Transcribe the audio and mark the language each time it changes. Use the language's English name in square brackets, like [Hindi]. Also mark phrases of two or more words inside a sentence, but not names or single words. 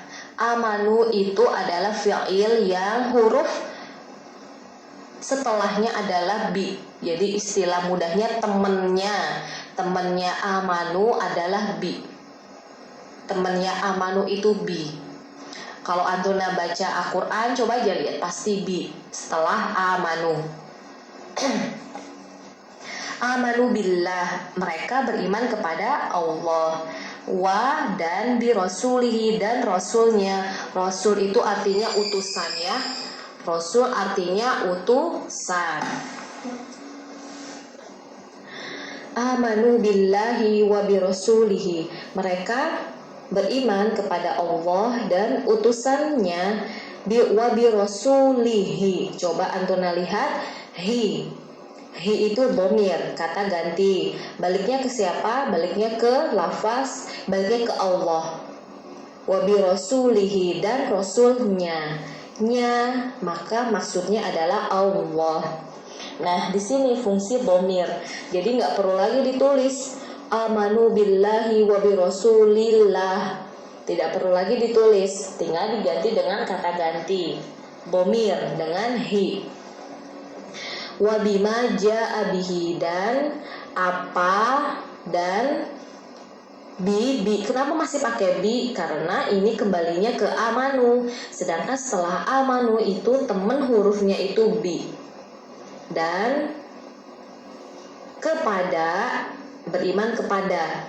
[Indonesian] Amanu itu adalah fi'il yang huruf setelahnya adalah bi. Jadi istilah mudahnya temennya amanu adalah bi. Temennya amanu itu bi. Kalau antuna baca Al-Quran, coba aja lihat, pasti bi setelah amanu. [Arabic] آمنوا بالله, [Indonesian] mereka beriman kepada Allah. [Arabic] Wa, dan برسوله, [Indonesian] dan rasulnya. Rasul itu artinya utusan, ya. Rasul artinya utusan. [Arabic] آمنوا بالله وبرسوله, [Indonesian] mereka beriman kepada Allah dan utusannya. [Arabic] وبرسوله, [Indonesian] coba antuna lihat, hi itu dhamir, kata ganti. Baliknya ke siapa? Baliknya ke lafaz, baliknya ke Allah. [Arabic] وبرسوله, [Indonesian] dan rasulnya. Maka maksudnya adalah Allah. Nah, di sini fungsi dhamir. Jadi nggak perlu lagi ditulis [Arabic] آمنوا بالله وبرسول الله. [Indonesian] Tidak perlu lagi ditulis, tinggal diganti dengan kata ganti. dhamir dengan hi. [Arabic] وبما جاء به, [Indonesian] dan apa dan bi. Kenapa masih pakai bi? Karena ini kembalinya ke amanu. Sedangkan setelah amanu itu temen hurufnya itu bi. Dan kepada, beriman kepada.